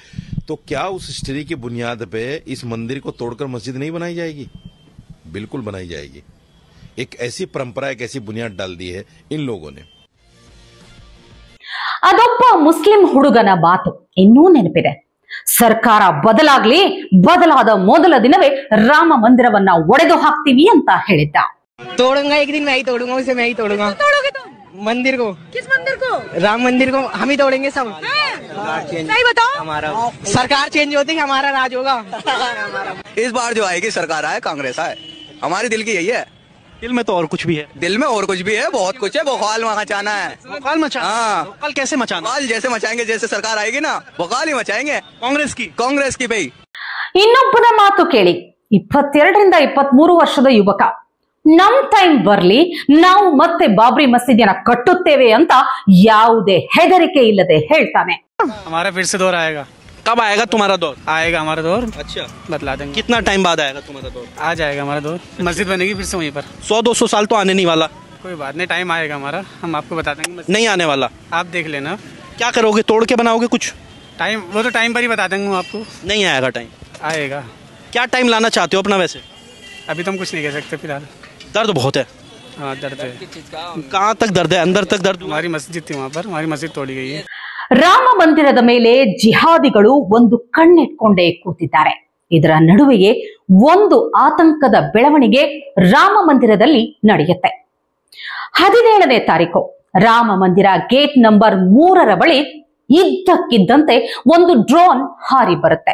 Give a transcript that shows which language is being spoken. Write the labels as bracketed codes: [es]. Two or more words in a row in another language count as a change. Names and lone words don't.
[hi] तो क्या उस हिस्ट्री की बुनियाद पे इस मंदिर को तोड़कर मस्जिद नहीं बनाई जाएगी? बिल्कुल बनाई जाएगी। एक ऐसी परंपरा, एक ऐसी बुनियाद डाल दी है इन लोगों ने। [kn] ಅದೊಬ್ಬ ಮುಸ್ಲಿಂ ಹುಡುಗನ ಮಾತು ಇನ್ನೂ ನೆನಪಿದೆ. ಸರ್ಕಾರ ಬದಲಾಗ್ಲಿ, ಬದಲಾದ ಮೊದಲ ದಿನವೇ ರಾಮ ಮಂದಿರವನ್ನ ಒಡೆದು ಹಾಕ್ತೀವಿ ಅಂತ ಹೇಳಿದ್ದ. [hi] तोड़ूंगा एक दिन, मैं ही तोड़ूंगा उसे, मैं ही तोड़ूंगा। तोड़ोगे तुम मंदिर को? किस मंदिर को? राम मंदिर को हम ही तोड़ेंगे सब। सही बताओ, हमारा सरकार चेंज होती है, हमारा राज होगा। इस बार जो आएगी सरकार आए, कांग्रेस आए, हमारी दिल की यही है। दिल में तो और कुछ भी है, दिल में और कुछ भी है, बहुत कुछ है। बवाल मचाना है। बवाल मचाना? हाँ। बवाल कैसे मचाना? बवाल जैसे मचाएंगे, जैसे सरकार आएगी ना, बवाल ही मचाएंगे। कांग्रेस की भाई. [kn] ಇನ್ನೊಬ್ಬನ ಮಾತು ಕೇಳಿ. 22ರಿಂದ 23 ವರ್ಷದ ಯುವಕ, ನಮ್ ಟೈಮ್ ಬರ್ಲಿ, ನಾವು ಮತ್ತೆ ಬಾಬ್ರಿ ಮಸೀದಿಯನ್ನ ಕಟ್ಟುತ್ತೇವೆ ಅಂತ ಯಾವುದೇ ಹೆದರಿಕೆ ಇಲ್ಲದೆ ಹೇಳ್ತಾನೆ. [hi] हमारा फिर से दौर आएगा। कब आएगा तुम्हारा दौर? आएगा हमारा दौर। अच्छा, बतला देंगे। कितना टाइम बाद आएगा तुम्हारा दौर? आ जाएगा हमारा दौर। मस्जिद बनेगी फिर से वहीं पर। 100-200 साल तो आने नहीं वाला। कोई बात नहीं, टाइम आएगा हमारा, हम आपको बता देंगे। नहीं आने वाला, आप देख लेना। क्या करोगे, तोड़ के बनाओगे कुछ? टाइम वो तो टाइम पर ही बता देंगे आपको। नहीं आएगा टाइम? आएगा। क्या टाइम लाना चाहते हो अपना? वैसे अभी तो हम कुछ नहीं कह सकते फिलहाल। दर्द बहुत है। हाँ दर्द है। कहाँ तक दर्द है? अंदर तक दर्द? हमारी मस्जिद थी वहाँ पर, हमारी मस्जिद तोड़ी गई है। [kn] ರಾಮ ಮಂದಿರದ ಮೇಲೆ ಜಿಹಾದಿಗಳು ಒಂದು ಕಣ್ಣಿಟ್ಕೊಂಡೇ ಕೂತಿದ್ದಾರೆ. ಇದರ ನಡುವೆಯೇ ಒಂದು ಆತಂಕದ ಬೆಳವಣಿಗೆ ರಾಮ ಮಂದಿರದಲ್ಲಿ ನಡೆಯುತ್ತೆ. 17ನೇ ತಾರೀಕು ರಾಮ ಮಂದಿರ ಗೇಟ್ ನಂಬರ್ 3ರ ಬಳಿ ಇದ್ದಕ್ಕಿದ್ದಂತೆ ಒಂದು ಡ್ರೋನ್ ಹಾರಿ ಬರುತ್ತೆ.